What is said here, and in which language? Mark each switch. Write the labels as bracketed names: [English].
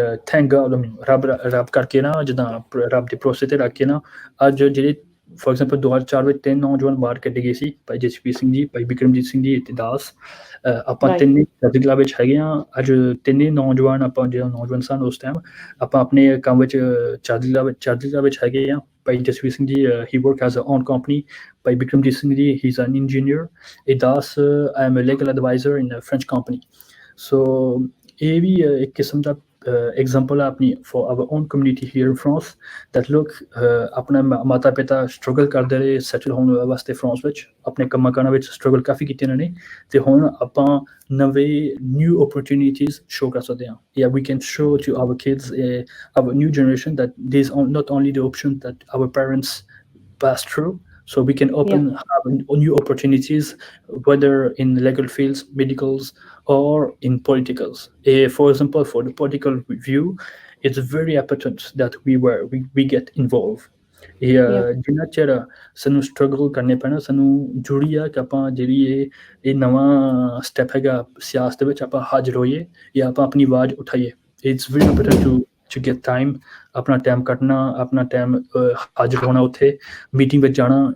[English] Thank God, [Punjabi] ਰੱਬ ਕਰਕੇ ਨਾ, ਜਿੱਦਾਂ ਰੱਬ ਦੇ ਭਰੋਸੇ ਤੇ ਰੱਖ ਕੇ ਨਾ, ਅੱਜ ਜਿਹੜੇ ਫੋਰ ਐਗਜ਼ਾਮਪਲ 2004 ਵਿੱਚ 3 ਨੌਜਵਾਨ ਬਾਹਰ ਕੱਢੇ ਗਏ ਸੀ, ਭਾਈ ਜਸਵੀਰ ਸਿੰਘ ਜੀ, ਭਾਈ ਬਿਕਰਮਜੀਤ ਸਿੰਘ ਜੀ ਤੇ ਦਾਸ, ਆਪਾਂ ਤਿੰਨੇ ਚੜ੍ਹਦੀ ਵਿੱਚ ਹੈਗੇ ਹਾਂ। ਅੱਜ ਤਿੰਨੇ ਨੌਜਵਾਨ, ਆਪਾਂ ਜਿਹੜਾ ਨੌਜਵਾਨ ਸਨ ਉਸ ਟਾਈਮ, ਆਪਾਂ ਆਪਣੇ ਕੰਮ ਵਿੱਚ ਚੜ੍ਹਦੀ ਵਿੱਚ ਹੈਗੇ ਹਾਂ। [English] ਭਾਈ Jasvir Singh ji, he work as a own company. ਭਾਈ Bikramjit Singh ji, he's an engineer. ਦਾਸ, I am a legal advisor in a French company. [Punjabi] So ਇਹ ਵੀ ਇੱਕ ਕਿਸਮ ਦਾ example ਆਪਣੀ [English] for our own community here in France, that look, [Punjabi] ਆਪਣੇ ਮਾਤਾ ਪਿਤਾ struggle ਕਰਦੇ ਰਹੇ settle ਹੋਣ ਵਾਸਤੇ ਫਰਾਂਸ ਵਿੱਚ, ਆਪਣੇ ਕੰਮਾਂ ਕਾਰਾਂ ਵਿੱਚ ਸਟਰਗਲ ਕਾਫੀ ਕੀਤੇ ਇਹਨਾਂ ਨੇ, ਤੇ ਹੁਣ ਆਪਾਂ ਨਵੇਂ ਨਿਊ ਓਪਰਚੁਨਿਟੀਜ਼ ਸ਼ੋ ਕਰ ਸਕਦੇ ਹਾਂ। [English] Yeah, we can show to our kids, our new generation, that there's not only the option that our parents passed through, so we can have new opportunities, whether in legal fields, medicals, or in politicals. For example, for the political view, it's very important that we get involved. [Punjabi] ਜਿੰਨਾ ਚਿਰ ਸਾਨੂੰ struggle ਕਰਨੇ ਪੈਣਾ, ਸਾਨੂੰ ਜ਼ਰੂਰੀ ਆ ਕਿ ਆਪਾਂ ਜਿਹੜੀ ਇਹ ਨਵਾਂ ਸਟੈਪ ਹੈਗਾ ਸਿਆਸਤ ਦੇ ਵਿੱਚ, ਆਪਾਂ ਹਾਜ਼ਰ ਹੋਈਏ ਜਾਂ ਆਪਾਂ ਆਪਣੀ ਆਵਾਜ਼ ਉਠਾਈਏ। [English] it's very important to get time, [Punjabi] ਆਪਣਾ ਟਾਈਮ ਕੱਢਣਾ, ਆਪਣਾ ਟਾਈਮ ਹਾਜ਼ਰ ਹੋਣਾ, ਉੱਥੇ ਮੀਟਿੰਗ ਵਿੱਚ ਜਾਣਾ।